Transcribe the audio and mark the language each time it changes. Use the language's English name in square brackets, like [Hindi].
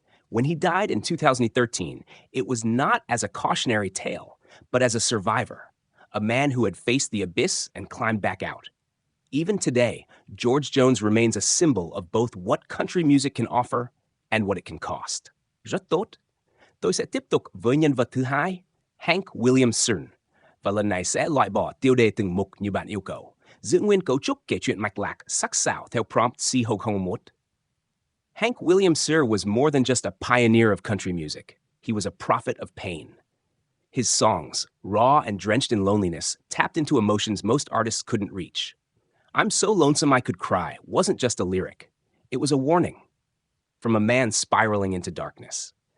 [English] When he died in 2013, it was not as a cautionary tale, but as a survivor, a man who had faced the abyss and climbed back out. Even today, George Jones remains a symbol of both what country music can offer and what it can cost. [Vietnamese] Rất tốt. Tôi sẽ tiếp tục với nhân vật thứ hai, Hank Williams Sr. Và lần này sẽ loại bỏ tiêu đề từng mục như bạn yêu cầu, giữ nguyên cấu trúc kể chuyện mạch lạc, sắc sảo theo prompt C001. [English] Hank Williams Sr. was more than just a pioneer of country music. He was a prophet of pain. His songs, raw and drenched in loneliness, tapped into emotions most artists couldn't reach. "I'm so lonesome I could cry" wasn't just a lyric. It was a warning from a man spiraling into darkness.